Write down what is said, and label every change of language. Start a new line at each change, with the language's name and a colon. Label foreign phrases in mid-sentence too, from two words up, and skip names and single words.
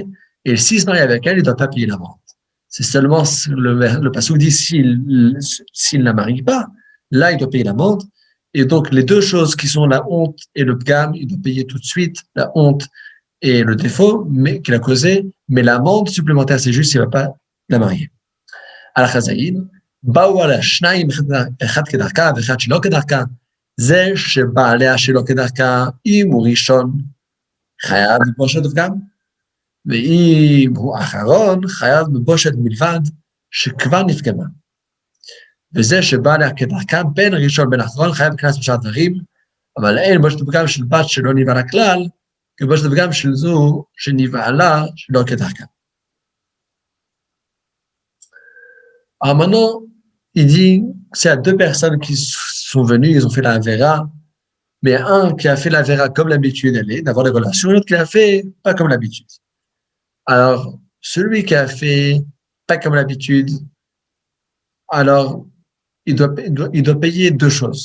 French: Et s'il se marie avec elle, il ne doit pas payer la vente. C'est seulement le passouk dit s'il ne la marie pas, là, il doit payer l'amende. Et donc, les deux choses qui sont la honte et le pgam, il doit payer tout de suite la honte et le défaut qu'il a causé, mais l'amende supplémentaire, c'est juste s'il ne va pas la marier.
Hebrew: על החזאין, באו עליה שניים, אחד כדרכה ואחד שלא כדרכה, זה שבא עליה שלא כדרכה, אם הוא ראשון, חייב בבושת פגם, ואם הוא אחרון, חייב בבושת מלבד, שכבר נפגמה. וזה שבא עליה כדרכה, בין ראשון בין אחרון, חייב בקנס בשאר דברים, אבל אין בושת פגם של בת שלא נבעלה כלל, כבושת פגם של זו שנבעלה שלא כדרכה.
French: Alors maintenant, il dit, c'est à 2 personnes qui sont venues, ils ont fait la vera, mais un qui a fait la vera comme l'habitude elle est, d'avoir des relations, l'autre qui l'a fait pas comme l'habitude. Alors, celui qui a fait pas comme l'habitude, alors il doit payer 2 choses.